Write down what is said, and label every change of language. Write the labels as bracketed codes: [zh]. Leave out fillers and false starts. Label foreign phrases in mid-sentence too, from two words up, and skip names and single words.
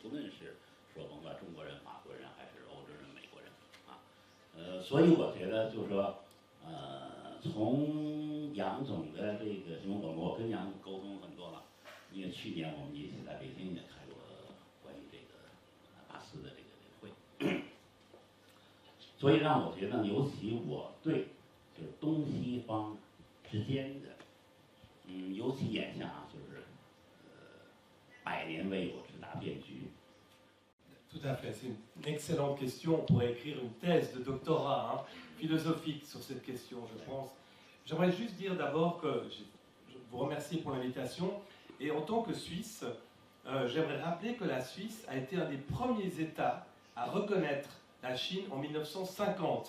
[zh] 不论是说甭管中国人、法国人还是欧洲人、美国人，所以我觉得就是说，从杨总的这个，因为我跟杨总沟通很多了，因为去年我们一起在北京也开过关于这个巴斯的这个会，所以让我觉得，尤其我对就是东西方。之间的，尤其眼下就是百年未有之大变局。 [fr] Tout à fait, c'est une excellente question. On pourrait écrire une thèse de doctorat philosophique sur cette question, je pense. J'aimerais juste dire d'abord que je vous remercie pour l'invitation. Et en tant que Suisse, j'aimerais rappeler que la Suisse a été un des premiers États à reconnaître la Chine en 1950.